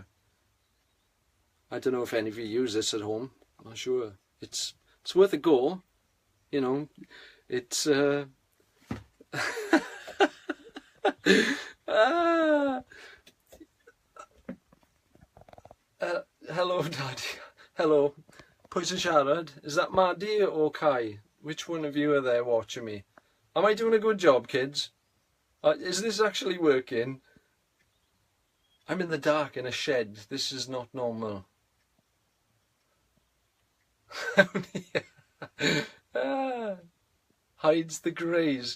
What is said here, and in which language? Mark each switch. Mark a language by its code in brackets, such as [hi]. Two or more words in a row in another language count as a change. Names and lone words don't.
[en] I don't know if any of you use this at home. I'm not sure. It's worth a go. You know, it's hello, Daddy. Hello. [cy] Pwys yn siarad? [en] Is that Maddie or Kai? Which one of you are there watching me? Am I doing a good job, kids? Is this actually working? I'm in the dark in a shed. This is not normal. Hides the greys.